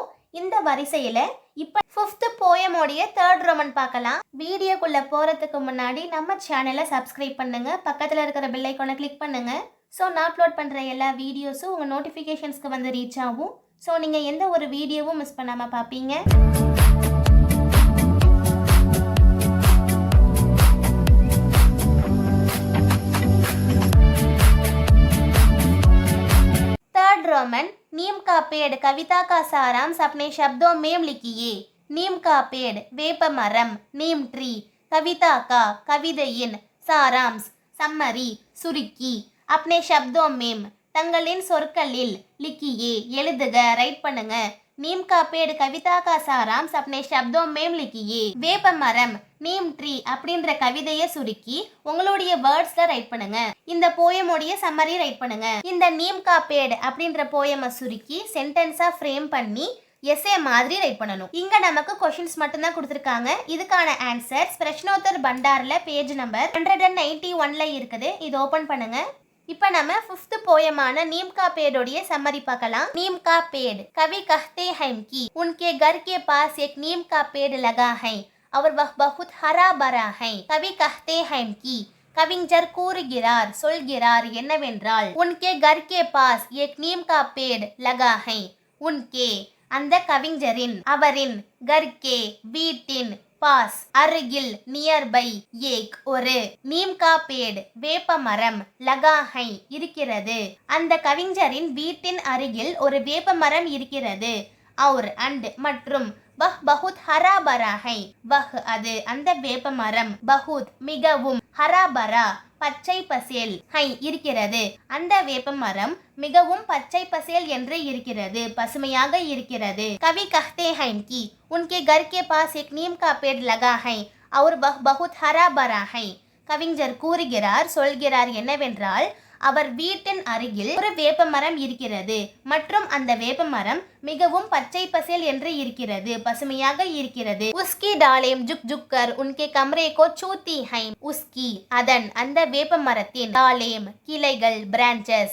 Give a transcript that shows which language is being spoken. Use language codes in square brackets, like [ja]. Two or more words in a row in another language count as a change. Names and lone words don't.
[ta] இந்த வரிசையில் இப்போ 5th போயமோடைய [en] 3rd Roman [ta] பார்க்கலாம். வீடியோக்குள்ளே போகிறதுக்கு முன்னாடி நம்ம சேனலை சப்ஸ்கிரைப் பண்ணுங்க, பக்கத்தில் இருக்கிற பெல் ஐக்கானை கிளிக் பண்ணுங்க. ஸோ நான் அப்லோட் பண்ணுற எல்லா வீடியோஸும் உங்கள் நோட்டிஃபிகேஷன்ஸ்க்கு வந்து ரீச் ஆகும். ஸோ நீங்கள் எந்த ஒரு வீடியோவும் மிஸ் பண்ணாமல் பார்ப்பீங்க. [hi] रोमन. नीम का पेड़ कविता का सारांश अपने शब्दों में लिखिए. नीम का पेड़ [ta] வேப்ப மரம், [en] neem tree. [hi] कविता का कविதையின் सारांश सम्मरी सुरुकी अपने शब्दों में [ta] தங்களின் சொற்களில் [hi] लिखिए [ta] எழுதுக, ரைட் பண்ணுங்க. [hi] नीम का पेड़ कविता का सारांश अपने शब्दों में लिखिए. [ta] வேப்ப மரம் [en] neem tree [ta] அப்படின்ற கவிதையை சுருக்கி உங்களுடைய வேர்ட்ஸ்ல ரைட் பண்ணுங்க. இந்த போயமுடைய சம்மரி ரைட் பண்ணுங்க. இந்த [hi] नीम का पेड़ [ta] அப்படின்ற போயமை சுருக்கி சென்டென்ஸா ஃப்ரேம் பண்ணி எஸ்ஏ மாதிரி ரைட் பண்ணணும். இங்க நமக்கு क्वेश्चंस மட்டும் தான் கொடுத்திருக்காங்க. இதுக்கான ஆன்சர்ஸ் பிரஷ்னோத்தர் பண்டார்ல [en] page number [ta] 191ல இருக்குது. இது ஓபன் பண்ணுங்க. இப்போ நம்ம 5th போயமான नीम का पेड़ोடைய சம்மரி பார்க்கலாம். [hi] नीम का पेड़ कवि कहते हैं कि उनके घर के पास एक नीम का पेड़ लगा है और वह बहुत हरा भरा है. कवि कहते हैं कि [ta] கவிஞர் கூறுகிறார், சொல்கிறார் என்னவென்றால் [hi] उनके घर के पास एक नीम का पेड़ लगा है. [ta] उनके அந்த கவிஞரின், அவரின், கர்கே வீட்டின், பாஸ் அருகில், நியர்பை, ஏக் ஒரு, [hi] नीम का पेड़ [ta] வேப்ப மரம், [hi] लगा है [ta] இருக்கிறது, அந்த கவிஞரின் வீட்டின் அருகில் ஒரு வேப்ப மரம் இருக்கிறது. और அண்ட் மற்றும் [hi] वह बहुत हरा भरा है वह [ta] அது அந்த வேப்ப மரம், பஹுத் மிகவும், [hi] हरा भरा [ta] பச்சை பசேல், ஹை இருக்கிறது அந்த வேப்ப மரம் மிகவும் பச்சை பசேல் என்று இருக்கிறது, பசுமையாக இருக்கிறது. [hi] कवि कहते हैं कि उनके घर के पास एक नीम का पेड़ लगा है और वह बहुत हरा भरा है. [ta] கவிஞர் கூறுகிறார், சொல்கிறார் என்னவென்றால் அவர் வீட்டின் அருகில் ஒரு வேப்ப மரம் இருக்கிறது மற்றும் அந்த வேப்ப மரம் மிகவும் பச்சை பசேல் என்று இருக்கிறது, பசுமையாக இருக்கிறது. [hi] उसकी डालें झुक झुककर उनके कमरे को छूती हैं. [ta] உஸ்கி அதன், அந்த வேப்ப மரத்தின், டாலேம் கிளைகள், பிரான்ச்சஸ்.